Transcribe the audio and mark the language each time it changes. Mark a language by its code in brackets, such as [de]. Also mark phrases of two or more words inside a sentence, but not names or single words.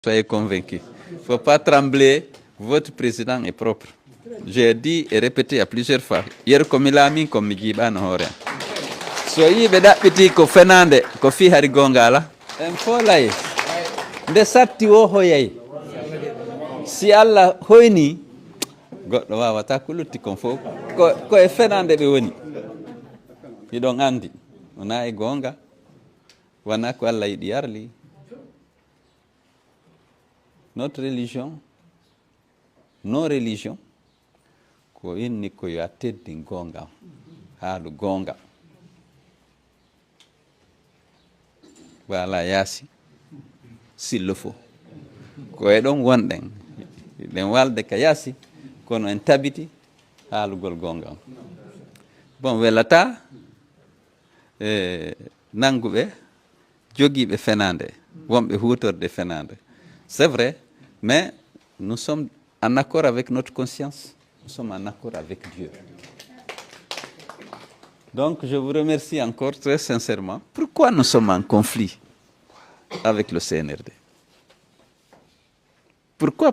[fr] Soyez convaincus. Il ne faut pas trembler, votre président est propre. J'ai dit et répété à plusieurs fois. Hier, comme il a mis, comme il a dit, soyez petit [ff] ko fenande ko fi hari gongala en folay nde satti o hoyay si Allah hoyni goddo wawata ko lutti kon fof ko e fenande be woni ɗiɗon andi wona e gonga wona ko Allah yiɗi yarli. [fr] Notre religion, nos religions, [ff] ko inni ko yo teddi gonga haalu gonga. Voilà, yasi [fr] s'il le faut [ff] ko e ɗon wonɗen ɗen walde ka yasi kono en tabiti haalugol gonga. Bon, welata nanguɓe jogiiɓe fenande wonɓe hutorde fenande. [fr] C'est vrai, mais nous sommes en accord avec notre conscience, nous sommes en accord avec Dieu. Donc je vous remercie encore très sincèrement. Pourquoi nous sommes en conflit avec le CNRD? Pourquoi?